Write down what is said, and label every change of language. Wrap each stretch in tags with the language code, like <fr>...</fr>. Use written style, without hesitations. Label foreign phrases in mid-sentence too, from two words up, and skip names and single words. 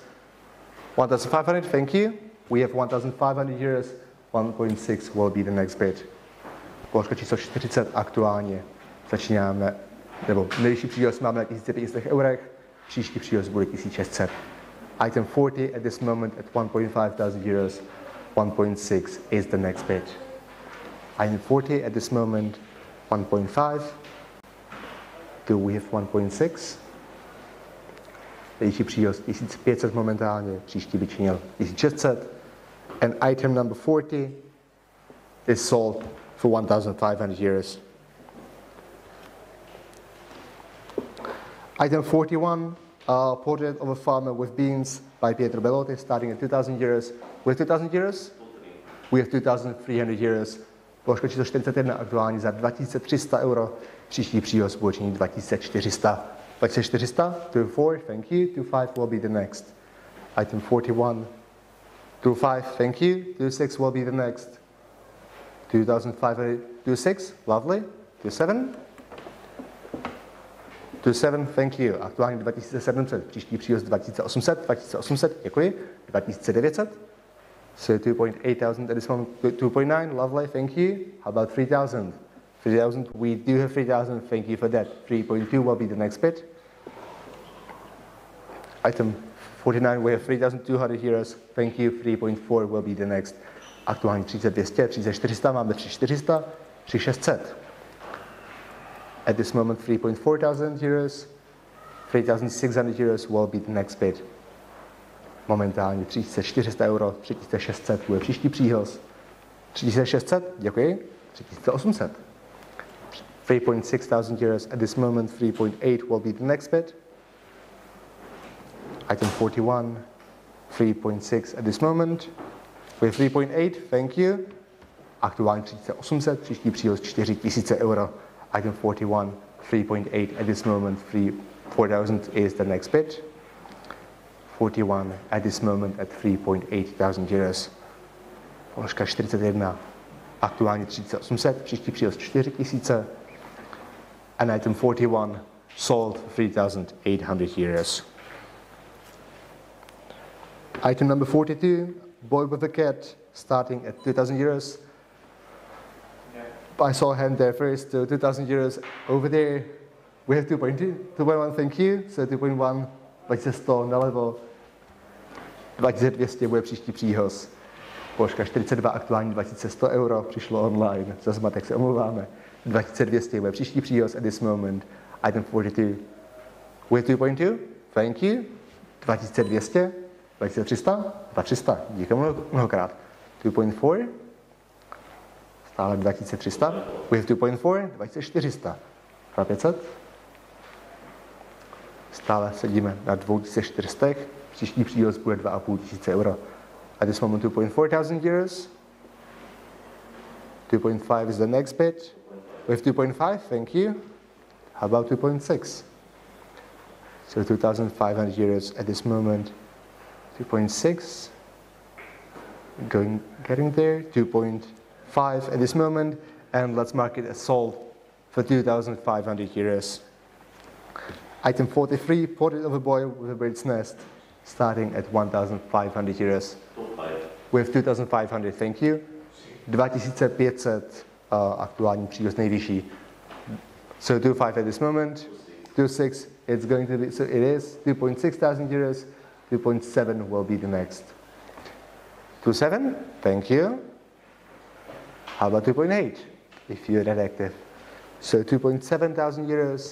<en>1,500, thank you. We have 1,500 euros. 1.6 will be the next bid.</en> <cs>Položka číslo 40 aktuálně. Začínáme, nebo nejvyšší příhoz máme na 1500 eurech, příští příhoz bude 1600.</cs> <en>Item 40 at this moment at 1.5 thousand euros. 1.6 is the next bid. Item 40 at this moment 1.5. Do we have 1.6?</en> <cs>Nejvyšší příhoz 1500 momentálně, příští by činil 1600.</cs> <en>And item number 40 is sold for 1,500 euros. Item 41, portrait of a farmer with beans by Pietro Bellotti, starting at 2,000 euros. With 2,000 euros? We have 2,300 euros.</en> <cs>Položka číslo 41 aktuálně za 2,300 euro. Příští příhoz bude činit 2,400.</cs> <en>2,400, 2,4, thank you. 2,5 will be the next. Item 41, 2,5, thank you. 2,6 will be the next. 2,500, 2,6, lovely. 2,7. 2,7, thank you.</en> <cs>Aktuálně 2,700, příští příhoz 2,800, 2,800, děkuji.</cs> <en>2,900, So 2,800 at this moment, 2.9, lovely, thank you. How about 3,000? 3,000, we do have 3,000, thank you for that. 3.2 will be the next bid. Item 49, we have 3,200 euros, thank you. 3.4 will be the next.</en> <cs>Aktuálně 3,200, 3,400, máme 3,400, 3,600.</cs> <en>At this moment, 3.4 thousand euros, 3,600 euros will be the next bid.</en> <cs>Momentálně 3,400 euro, 3,600 bude příští příhoz. 3,600, děkuji, 3,800.</cs> <en>3.6 thousand euros, at this moment 3.8 will be the next bid. Item 41, 3.6 at this moment. We have 3.8, thank you.</en> <cs>Aktuálně 3,800, příští příhoz 4,000 euro.</cs> <en>Item 41, 3.8 at this moment, 4,000 is the next bid. 41 at this moment at 3.8 thousand euros.</en> <cs>Položka 41, aktuálně 3,800, příští příhoz 4,000.</cs> <en>And item 41 sold for 3,800 euros. Item number 42, boy with a cat, starting at 2,000 euros. I saw a hand there first, so 2,000 euros over there. We have 2.2, 2.1, thank you. So 2.1, 2100 nalevo.</en> <cs>2200 bude příští příhoz. Položka 42, aktuální 2100 euro, přišlo online. Za zmatek se omlouváme. 2200 bude příští příhoz</cs> <en>at this moment. Item 42. We have 2.2, thank you.</en> <cs>2200, 2300, 2300, díky mnohokrát. 2.4. Stále 2300.</cs> <en>We have 2.4, 2400. 2500.</en> <cs>Stále sedíme na 2400. Příští příhoz bude 2500 euro.</cs> <en>At this moment 2.4 thousand euros. 2.5 is the next bid. We have 2.5, thank you. How about 2.6? So 2,500 euros at this moment. 2.6. Getting there. 2.5 at this moment. And let's mark it as sold for 2,500 euros. Item 43, portrait of a boy with a bird's nest, starting at 1,500 euros. We have 2,500, thank you.</en> <cs>2,500, aktuální příhoz nejvyšší.</cs> <en>So 2.5 at this moment. 2.6, it's going to be, so it is 2.6 thousand euros. 2.7 will be the next. 2.7, thank you. How about 2.8, if you're that active? So 2.7 thousand euros.</en>